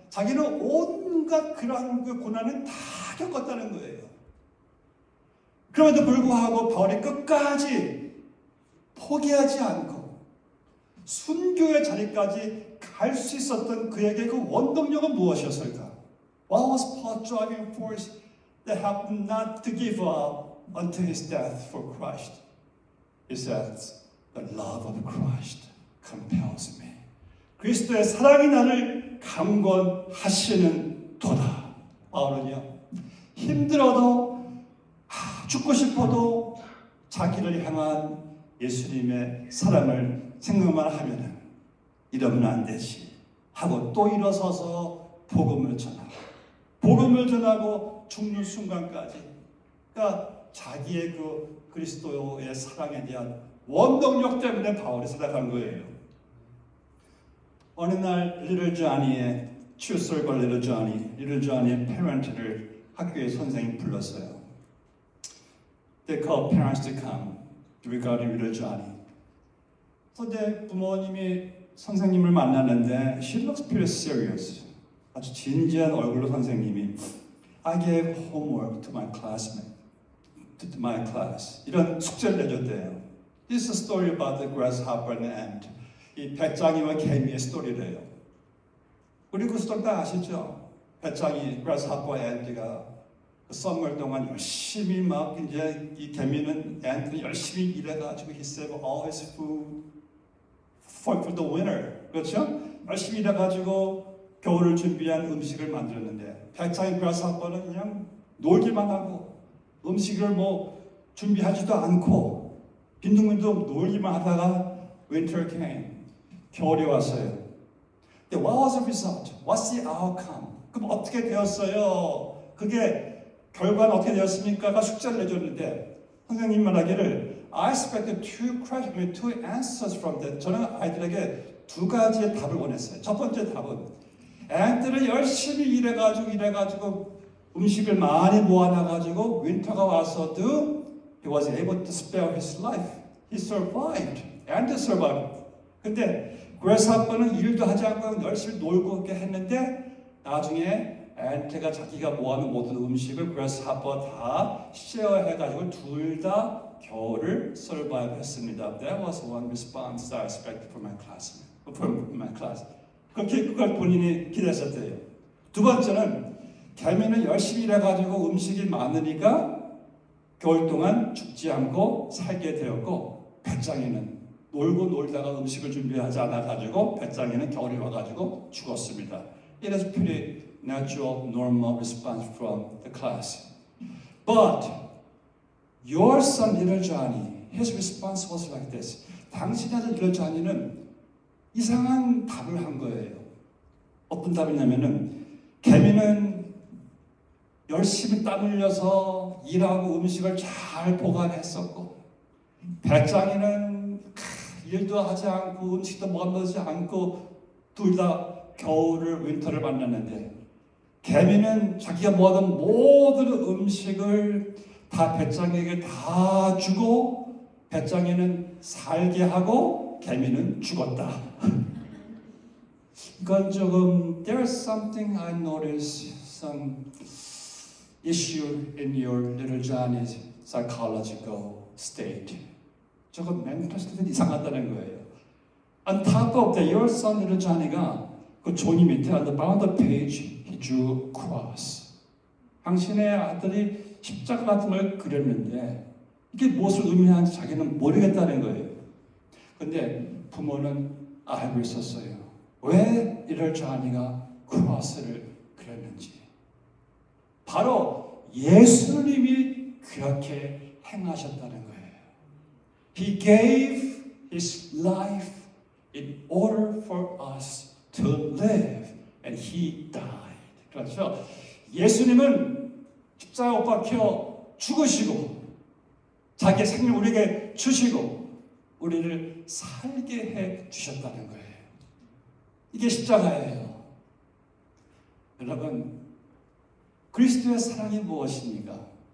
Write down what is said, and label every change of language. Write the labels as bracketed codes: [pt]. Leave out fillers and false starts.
[ko] 자기는 온갖 그러한 그 고난을 다 겪었다는 거예요. 그럼에도 불구하고 바울이 끝까지 포기하지 않고 순교의 자리까지 갈 수 있었던 그에게 그 원동력은 무엇이었을까? [en] What was Paul's driving force that helped him not to give up until his death for Christ? He says, the love of Christ compels me. [ko] 그리스도의 사랑이 나를 강권하시는 도다. 바울은요, 힘들어도 죽고 싶어도 자기를 향한 예수님의 사랑을 생각만 하면은 이러면 안 되지 하고 또 일어서서 복음을 전하고 죽는 순간까지, 그러니까 자기의 그 그리스도의 사랑에 대한 원동력 때문에 바울이 살아간 거예요. 어느 날 리틀 조니의 칠솔과 리틀 조니의 페런트를 학교의 선생님이 불렀어요. [en] They called parents to come regarding little Johnny. [ko] 그런데 부모님이 선생님을 만났는데 [en] she looks pretty serious. [ko] 아주 진지한 얼굴로 선생님이 [en] I gave homework to my classmate, to my class. [ko] 이런 숙제를 내줬대요. [en] This is a story about the grasshopper and the ant. [ko] 이 배짱이와 개미의 스토리래요. 우리 그 스토리 다 아시죠? 배짱이, grasshopper, ant가 그 썸머 동안 열심히 막 이제 이 개미는 ant는 열심히 일해가지고 [en] he saved all his food for the winter. [ko] 그렇죠? 열심히 일해가지고 겨울을 준비한 음식을 만들었는데 배짱이 grasshopper는 그냥 놀기만 하고 음식을 뭐 준비하지도 않고 빈둥빈둥 놀기만 하다가 [en] winter came. [ko] 겨울이 왔어요. [en] What was the result? What's the outcome? [ko] 그럼 어떻게 되었어요? 그게 결과는 어떻게 되었습니까? 숙제를 내줬는데 선생님 말하기를 [en] I expected two answers from that. [ko] 저는 아이들에게 두 가지의 답을 원했어요. 첫 번째 답은 애들은 열심히 일해가지고 음식을 많이 모아놔가지고 윈터가 와서도 [en] he was able to spare his life. He survived. And survived. [ko] 근데 그레스하퍼는 일도 하지 않고 열심히 놀고 이렇게 했는데 나중에 앤트가 자기가 모아놓은 모든 음식을 그레스하퍼 다 쉐어해가지고 둘 다 겨울을 서바이브 했습니다. [en] That was one response that I expected from my class. [ko] 그렇게 그걸 본인이 기대했었대요. 두 번째는 개미는 열심히 일해가지고 음식이 많으니까 겨울 동안 죽지 않고 살게 되었고 배짱이는 놀고 놀다가 음식을 준비하지 않아가지고 배짱이는 겨울이 와가지고 죽었습니다. [en] It is pretty natural, normal response from the class. But your son, little Johnny, his response was like this. [ko] 당신의 아들 little Johnny는 이상한 답을 한 거예요. 어떤 답이냐면은 개미는 열심히 땀 흘려서 일하고 음식을 잘 보관했었고 배짱이는 일도 하지 않고 음식도 먹지 않고 둘 다 겨울을 윈터를 만났는데 개미는 자기가 모아둔 모든 음식을 다 배짱이에게 다 주고 배짱이는 살게 하고 개미는 죽었다. 이건 조금 [en] there's something I noticed, some issue in your little Johnny's psychological state. [ko] 조금 멘탈 스테이트 이상하다는 거예요. [en] On top of that, your son little Johnny [ko] 가 그 종이 밑에 [en] on the bottom of the page he drew a cross. [ko] 당신의 아들이 십자가 같은 걸 그렸는데 이게 무엇을 의미하는지 자기는 모르겠다는 거예요. 근데 부모는 알고 있었어요. 왜 little Johnny가 크로스를 그렸는지. 바로 예수님이 그렇게 행하셨다는 거예요. [en] He gave his life in order for us to live, and he died. [ko] 그렇죠? 예수님은 십자가 못 박혀 죽으시고 자기의 생명 우리에게 주시고 우리를 살게 해 주셨다는 거예요. 이게 십자가예요. 여러분, 그리스도의 사랑이 무엇입니까?